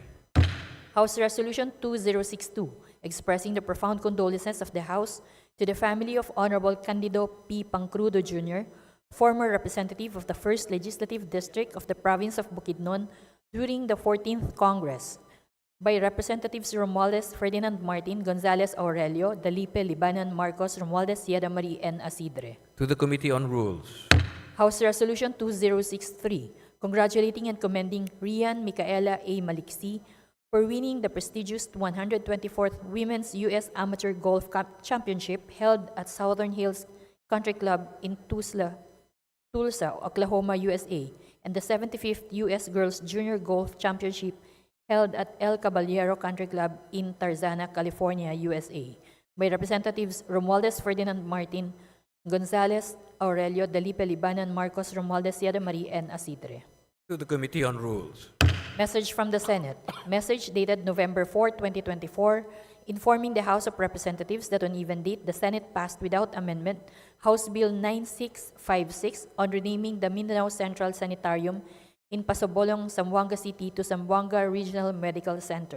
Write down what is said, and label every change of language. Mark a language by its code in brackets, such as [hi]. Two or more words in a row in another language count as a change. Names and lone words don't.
[en] House Resolution 2062, expressing the profound condolences of the House to the family of Honorable Candido P. Pancrudo Jr., former representative of the 1st Legislative District of the Province of Bukidnon during the 14th Congress, by Representatives Romualdez Ferdinand Martin, Gonzales Aurelio, Dalipe, Libanan, Marcos, Romualdez, Yeda Marie, and Asidre. to the Committee on Rules, House Resolution 2063, congratulating and commending Rian Micaela A. Maliksi for winning the prestigious 124th Women's U.S. Amateur Golf Championship held at Southern Hills Country Club in Tulsa, Oklahoma, USA, and the 75th U.S. Girls Junior Golf Championship held at El Caballero Country Club in Tarzana, California, USA, by Representatives Romualdez Ferdinand Martin, Gonzales Aurelio, Dalipe Libanan, Marcos Romualdez Sierra Marie, and Asidre. To the Committee on Rules. Message from the Senate. Message dated November 4, 2024, informing the House of Representatives that on even date, the Senate passed without amendment House Bill 9656 on renaming the Mindanao Central Sanitarium in Pasobolong, Zamboanga City to Zamboanga Regional Medical Center.